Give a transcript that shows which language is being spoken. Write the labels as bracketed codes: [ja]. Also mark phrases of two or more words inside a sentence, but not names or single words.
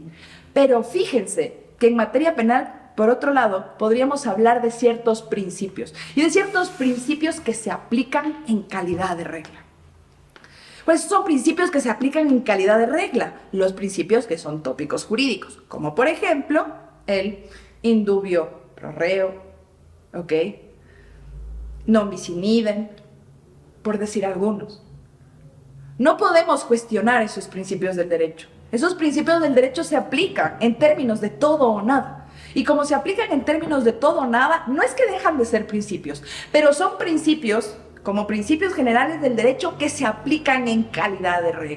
[es] Pero fíjense que en materia penal, por otro lado, podríamos hablar de ciertos principios. Y de ciertos principios que se aplican en calidad de regla. Pues son principios que se aplican en calidad de regla, los principios que son tópicos jurídicos, como por ejemplo el [la] indubio pro reo, [es] ¿ok?, [la] non bis in idem, [es] por decir algunos. No podemos cuestionar esos principios del derecho. Esos principios del derecho se aplican en términos de todo o nada. Y como se aplican en términos de todo o nada, no es que dejan de ser principios, pero son principios, como principios generales del derecho, que se aplican en calidad de regla.